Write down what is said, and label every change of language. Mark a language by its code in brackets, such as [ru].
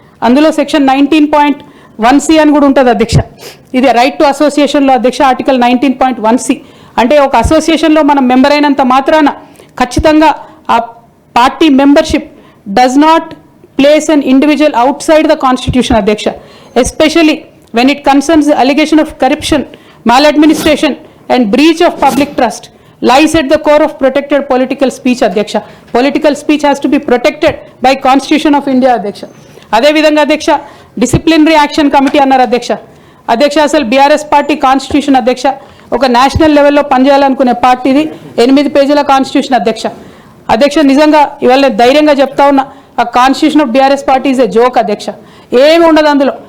[te] అందులో section 19.1C అని కూడా ఉంటుంది అధ్యక్ష. ఇది రైట్ టు అసోసియేషన్లో అధ్యక్ష ఆర్టికల్ 19.1C అంటే ఒక అసోసియేషన్లో మనం మెంబర్ అయినంత మాత్రాన ఖచ్చితంగా ఆ party membership [en] does not place an individual outside the constitution [te] అధ్యక్ష. [en] Especially when it concerns the allegation of corruption, maladministration and breach of public trust lies at the core of protected political speech adhyaksha. Political speech has to be protected by Constitution of India adhyaksha. [te] Ade vidhanga adhyaksha disciplinary action committee annaru adhyaksha. అసలు BRS party constitution అధ్యక్ష ఒక national లెవెల్లో పనిచేయాలనుకునే పార్టీది 8 పేజీల constitution అధ్యక్ష. నిజంగా ఇవాళ ధైర్యంగా చెప్తా ఉన్నా, ఆ [en] constitution of BRS party is a joke [te] అధ్యక్ష. ఏమి ఉండదు అందులో.